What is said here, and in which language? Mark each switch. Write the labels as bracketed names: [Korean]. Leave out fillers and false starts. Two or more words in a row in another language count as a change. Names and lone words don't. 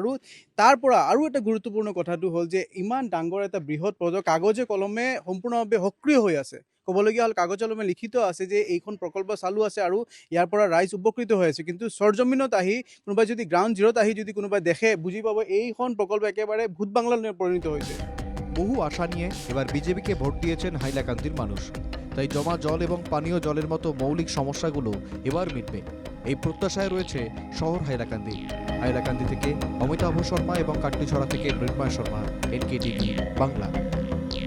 [Assamese] আৰু তাৰ পৰা আৰু এটা গুৰুত্বপূৰ্ণ কথাটো হ'ল যে ইমান ডাঙৰ এটা বৃহৎ প্ৰজেক্ট কাগজে কলমে সম্পূৰ্ণভাৱে সক্ৰিয় হৈ আছে। ক'বলগীয়া হ'ল কাগজে কলমে লিখিত আছে যে এইখন প্ৰকল্প চালু আছে আৰু ইয়াৰ পৰা ৰাইজ উপকৃত হৈ আছে। কিন্তু সৰজমিনত আহি কোনোবাই যদি গ্ৰাউণ্ড জিৰ'ত আহি যদি কোনোবাই দেখে বুজি পাব এইখন প্ৰকল্প একেবাৰে ভূত বাংলাত পৰিণত হৈছে। [Bangla] বহু আশা নিয়ে এবার বিজেপিকে ভোট দিয়েছেন হাইলাকান্দির মানুষ। তাই জমা জল এবং পানীয় জলের মতো মৌলিক সমস্যাগুলো এবার মিটবে, এই প্রত্যাশায় রয়েছে শহর হাইলাকান্দি থেকে অমিতাভ শর্মা এবং কাটলিছড়া থেকে মৃন্ময় শর্মা, এনকেটিভি বাংলা।